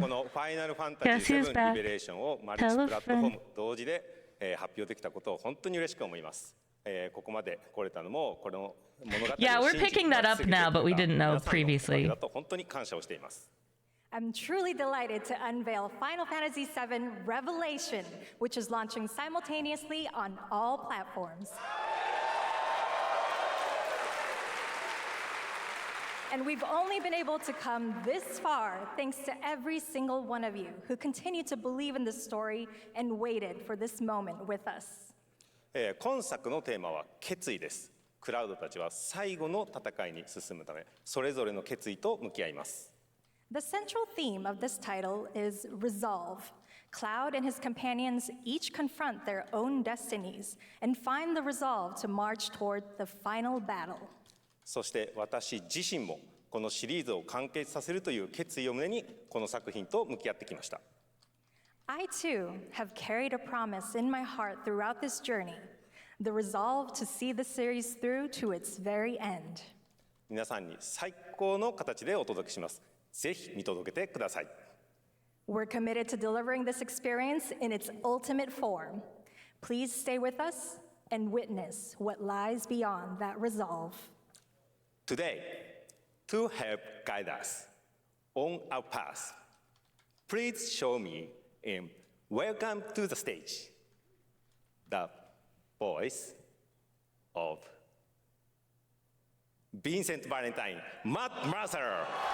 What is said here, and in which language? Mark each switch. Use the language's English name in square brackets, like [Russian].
[Japanese] このファイナルファンタジー7リベレーションをマルチプラットフォーム同時で発表できたことを本当に嬉しく思います。ここまで来れたのもこの物語を [English] Yeah, we're picking that up now, but we didn't know previously. [Japanese] 本当に感謝をしています。 [English] I'm truly delighted to unveil Final Fantasy VII Revelation, which is launching simultaneously on all platforms. And we've only been able to come this far thanks to every single one of you who continue to believe in this story and waited for this moment with us. [Japanese] 今作のテーマは決意です。クラウドたちは最後の戦いに進むため、それぞれの決意と向き合います。 [English] The central theme of this title is resolve. Cloud and his companions each confront their own destinies and find the resolve to march toward the final battle. [Japanese] そして私自身もこのシリーズを完結させるという決意を胸にこの作品と向き合ってきました。 [English] I too have carried a promise in my heart throughout this journey, the resolve to see the series through to its very end. [Japanese] 皆さんに最高の形でお届けします。ぜひ見届けてください。 [English] We're committed to delivering this experience in its ultimate form. Please stay with us and witness what lies beyond that resolve. Today, to help guide us on our path, please show me and welcome to the stage the voice of Vincent Valentine, Matt Mercer.